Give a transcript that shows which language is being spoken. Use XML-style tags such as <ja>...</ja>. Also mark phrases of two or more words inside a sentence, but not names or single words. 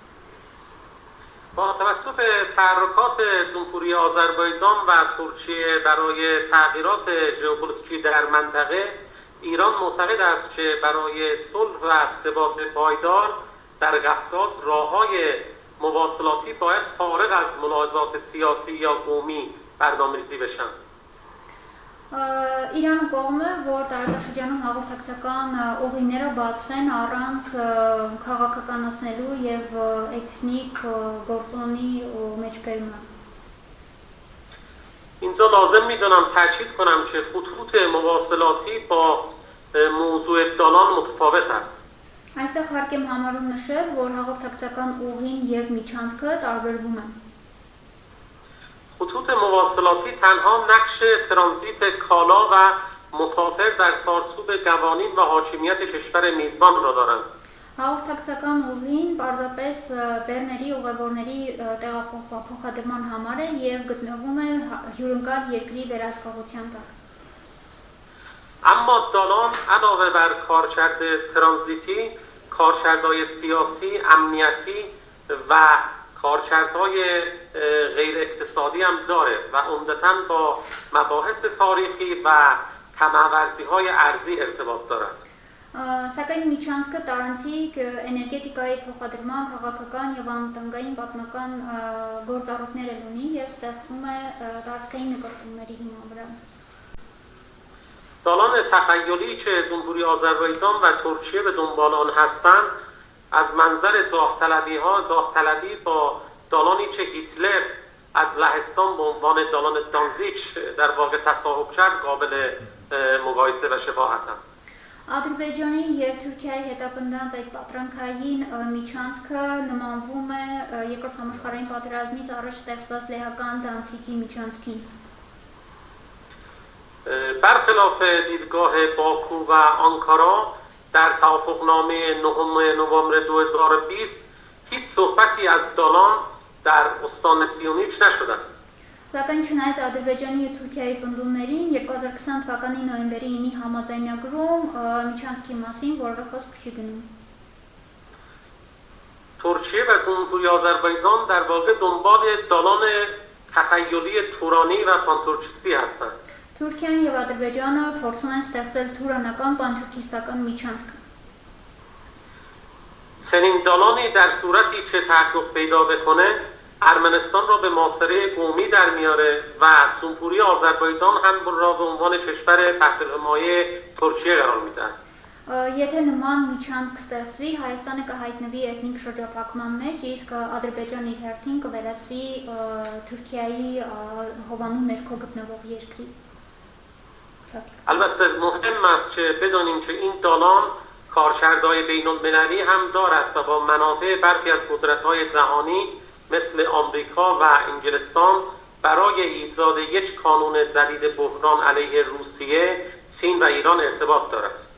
<fa>با توجه به تحرکات جمهوری آذربایجان و ترکیه برای تغییرات ژئوپلیتیکی در منطقه، ایران معتقد است که برای صلح و ثبات پایدار در قفقاز راه‌های مواصلاتی باید فارغ از ملاحظات سیاسی یا قومی برنامه‌ریزی بشن.</fa> <hy>Իրանը կողմ է, որ տարածաշրջանում հաղորդակցական ուղիները բացվեն առանց քաղաքականացնելու եւ էթնիկ գործոնի մեջբերման։</hy> <fa>اینجا لازم میدونم تاکید کنم که خطوط مواصلاتی با موضوع دالان متفاوت است.</fa> <hy>Այստեղ հարկ եմ համարում նշել, որ հաղորդակցական ուղին եւ միջանցքը տարբերվում են։</hy> <fa>خطوط مواصلاتی تنها نقش ترانزیت کالا و مسافر در چارچوب قوانین و حاکمیت کشور میزبان را دارند.</fa> <hy>Հաղորդակցական ուղին պարզապես բեռների ուղևորների տեղափոխադրման համար է եւ գտնվում է հյուրընկալ երկրի վերահսկողության տակ։</hy> <fa>اما دالان علاوه بر کارکرد ترانزیتی، کارکردهای سیاسی، امنیتی و کارکردهای غیر اقتصادی هم داره و عمدتاً با مباحث تاریخی و طمع‌ورزی‌های ارضی ارتباط دارد.</fa> <hy>Սակայն միջանցքը տարանցիկ էներգետիկայի փոխադրման, քաղաքական եւ անվտանգային պատմական գործառույթներ ունի եւ ստեղծվում է տարածքային նկատումների հիման վրա։</hy> <fa>دالان تخیلی که جمهوری آذربایجان و ترکیه به دنبال آن هستند از منظر جاه طلبی با دالانی که هیتلر از لهستان به عنوان دالان دانزیچ در واقع تصاحب کرد قابل مقایسه و شباهت است.</fa> <hy>Ադրբեջանի եւ Թուրքիայի հետապնդած այդ պատրանքային միջանցքը նմանվում է երկրորդ համաշխարհային պատերազմից առաջ ստեղծված լեհական Դանցիգի միջանցքին։</hy> <fa>برخلاف دیدگاه باکو و آنکارا در توافقنامه 9 نوامبر 2020 هیچ صحبتی از دالان در استان سیونیچ نشده است.</fa> <hy>Սակայն չնայած Ադրբեջանի եւ Թուրքիայի պնդումներին 2020 թվականի նոյեմբերի 9-ի համաձայնագրում միջանցքի մասին որևէ խոսք չի գնում։</hy> <fa>ترکیه و جمهوری آذربایجان در واقع دنبال دالان تخیلی تورانی و پانتورکیستی هستند.</fa> <hy>Թուրքիան եւ Ադրբեջանը փորձում են ստեղծել թուրանական պանթուրքիստական միջանցք։</hy> <fa>چنین دالانی در صورتی که تحقق پیدا بکنه ارمنستان را به محاصره قومی در میاره و جمهوری آذربایجان هم را به عنوان کشور تحت حمایه ترکیه قرار میدن.</fa> <hy>Եթե նման միջանցք ստեղծվի, Հայաստանը կհայտնվի էթնիկ շրջափակման մեջ, իսկ Ադրբեջանը իր հերթին կվերածվի Թուրքիայի հովանու ներքո գտնվող երկրի։</hy> <fa>البته مهم است که بدانیم که این دالان کارکردهای بین‌المللی هم دارد و با منافع برخی از قدرت‌های جهانی مثل آمریکا و انگلستان برای ایجاد یک کانون جدید بحران علیه روسیه، چین و ایران ارتباط دارد.</fa>